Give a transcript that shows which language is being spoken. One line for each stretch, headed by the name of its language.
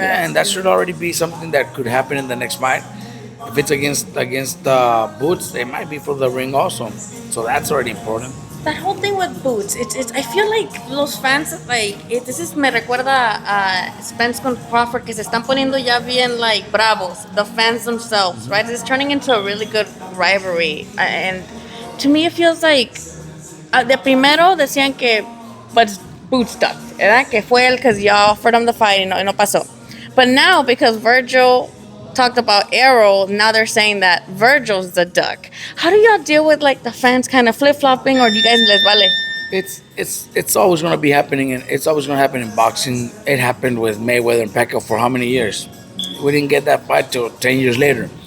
English: Yeah, and that should already be something that could happen in the next fight. If it's against Boots, it might be for the ring also. So that's already important. That whole thing with Boots, it's I feel like
Spanish: los fans,
English: like, this is,
Spanish: me recuerda a Spence con Crawford, que se están poniendo ya bien,
English: like,
Spanish: bravos,
English: the fans themselves, right? It's turning into a really good rivalry. And to me, it feels like,
Spanish: de primero decían que,
English: but Boots ducked,
Spanish: ¿verdad? Que fue él,
English: because y'all offered him the fight,
Spanish: y no pasó.
English: But now, because Vergil talked about Arrow, now they're saying that Virgil's the duck. How do y'all deal with, like, the fans kind of flip flopping, or do you guys
Spanish: les vale?
English: It's always going to be happening, and it's always going to happen in boxing. It happened with Mayweather and Pacquiao for how many years? We didn't get that fight till 10 years later.